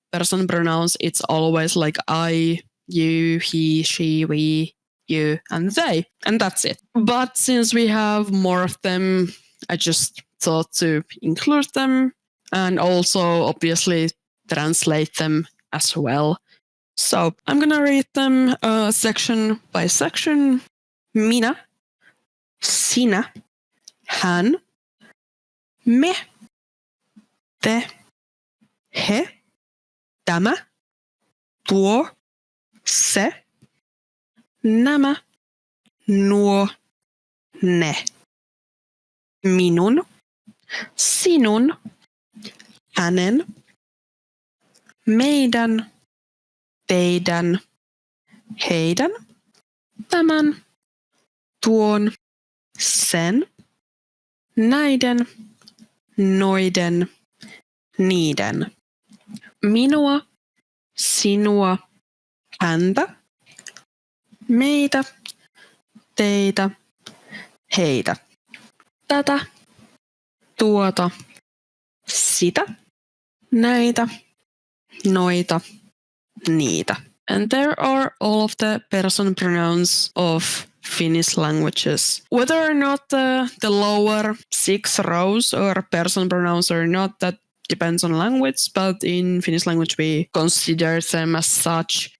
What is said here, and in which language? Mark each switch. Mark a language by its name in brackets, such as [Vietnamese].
[English] person pronouns, it's always like I, you, he, she, we, you, and they. And that's it. But since we have more of them, I just thought to include them and also obviously translate them as well. So I'm going to read them section by section. [Finnish] Minä, sinä, hän, me, te, he, tämä, tuo, se, nämä, nuo, ne. Minun, sinun, hänen, meidän, teidän, heidän, tämän, tuon, sen, näiden, noiden, niiden. Minua, sinua, häntä, meitä, teitä, heitä. Tätä, tuota, sitä, näitä, noita, niitä. [English] And there are all of the person pronouns of Finnish languages. Whether or not the lower 6 rows are person pronouns or not, that depends on language, but in Finnish language we consider them as such.